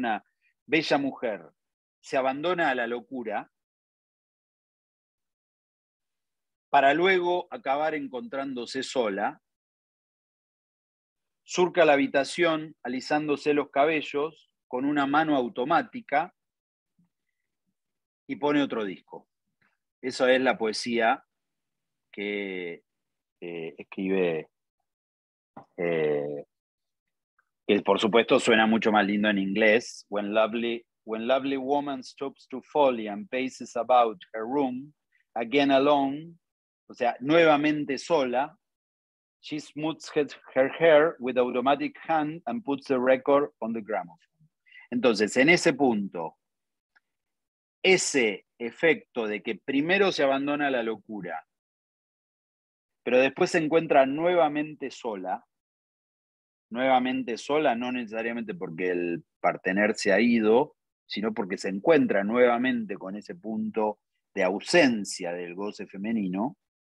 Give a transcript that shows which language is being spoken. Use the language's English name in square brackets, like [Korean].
[Spanish] Una bella mujer se abandona a la locura para luego acabar encontrándose sola, surca la habitación alisándose los cabellos con una mano automática y pone otro disco. Esa es la poesía que escribe, que por supuesto suena mucho más lindo en inglés. [English] When lovely woman stoops to folly and paces about her room, again alone, [Spanish] o sea, nuevamente sola, [English] she smooths her hair with automatic hand and puts the record on the gramophone. [Spanish] Entonces, en ese punto, ese efecto de que primero se abandona la locura, pero después se encuentra nuevamente sola no necesariamente porque el partener se ha ido, sino porque se encuentra nuevamente con ese punto de ausencia del goce femenino.